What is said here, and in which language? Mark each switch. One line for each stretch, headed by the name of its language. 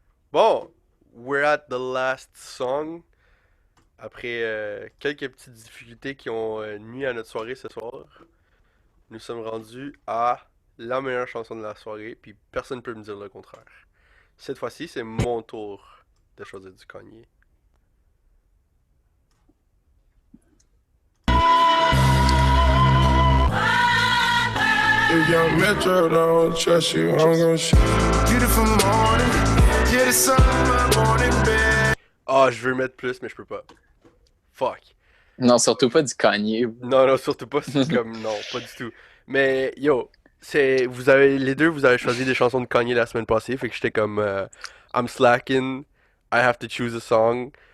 English: Bon, we're at the last song.
French: Après quelques petites difficultés qui ont nuit à notre soirée ce soir, nous sommes rendus à la meilleure chanson de la soirée, puis personne ne peut me dire le contraire. Cette fois-ci, c'est mon tour de choisir du Kanye.
English: If young Metro don't trust you, I'm gonna shoot. Beautiful morning, yeah, the sun in my morning bed.
French: Ah, je veux mettre plus, mais je peux pas.
English: Fuck.
French: Non, surtout pas du Kanye. Non, surtout pas. C'est comme, non, pas du tout. Mais, yo, les deux, vous avez choisi des chansons de Kanye la semaine passée, fait que j'étais comme,
English: I'm slacking, I have to choose a song.